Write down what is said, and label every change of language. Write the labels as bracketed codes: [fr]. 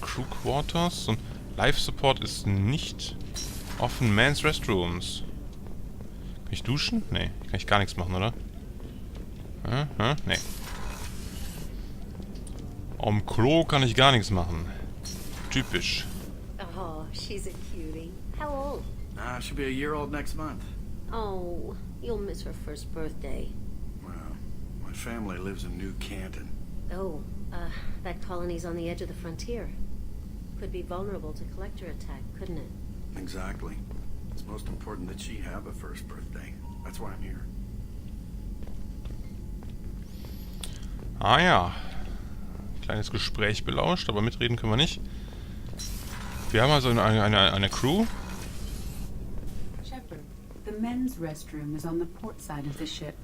[de] Crew Quarters und Life Support ist nicht offen. Men's Restrooms. Kann ich duschen? Nee, kann ich gar nichts machen, oder? Nee. Am Klo kann ich gar nichts machen. Typisch. [en] Oh, she's a cutie. How old? She'll be a year old next month. Oh, you'll miss her first birthday. Well, my family lives in New Canton. Oh, that colony's on the edge of the frontier. Could be vulnerable to collector attack, couldn't it? Exactly. It's most important that she have a first birthday. That's why I'm here. [de] Ah ja. Kleines Gespräch belauscht, aber mitreden können wir nicht. Wir haben also eine Crew. [en] Shepard, the men's restroom is on the port side of the ship.